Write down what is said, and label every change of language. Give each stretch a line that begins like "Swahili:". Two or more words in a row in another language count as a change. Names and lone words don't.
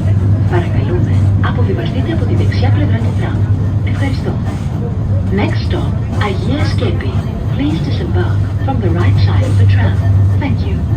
Greek: Παρακαλούμε, αποβιβαστείτε από τη δεξιά πλευρά του τραμ.
English: Ευχαριστώ. Next stop, Αγία Σκέπη. Please disembark from the right side of the tram. Thank you.